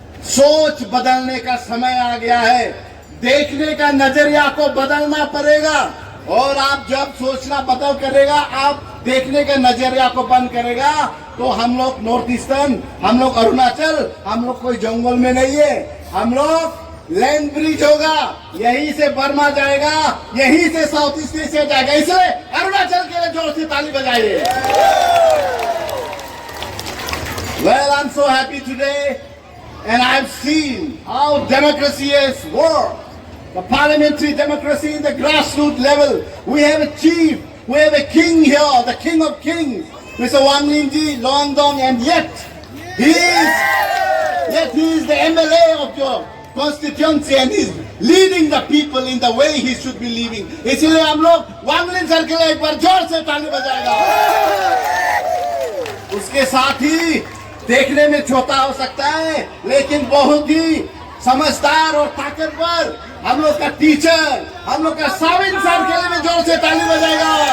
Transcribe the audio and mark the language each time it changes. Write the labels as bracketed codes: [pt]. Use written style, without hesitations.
[hi] सोच बदलने का समय आ गया है, देखने का नजरिया को बदलना पड़ेगा, और आप जब सोचना बदल करेगा, आप देखने के नजरिया को बंद करेगा, तो हम लोग नॉर्थ ईस्टर्न, हम लोग अरुणाचल, हम लोग कोई जंगल में नहीं है, हम लोग लैंड ब्रिज होगा, यहीं से बर्मा जाएगा, यहीं से साउथ ईस्ट एशिया जाएगा। इसलिए अरुणाचल के लिए जोर से ताली बजाइए। [en] Well, I'm so happy today, and I've seen how democracy has worked. The parliamentary democracy in the grassroots level. We have a chief, we have a king here, the king of kings, Mr. Wangling Ji, Luangdong, and yet he is the MLA of your constituency and is leading the people in the way he should be leading. [hi] इसलिए हम लोग Wanglin sir के लिए एक बार जोर से ताली बजाएगा। उसके साथ ही देखने में छोटा हो सकता है, लेकिन बहुत ही समझदार और ताकतवर हम लोग का टीचर, हम लोग का साविन सर के लिए भी जोर से ताली बजाएगा।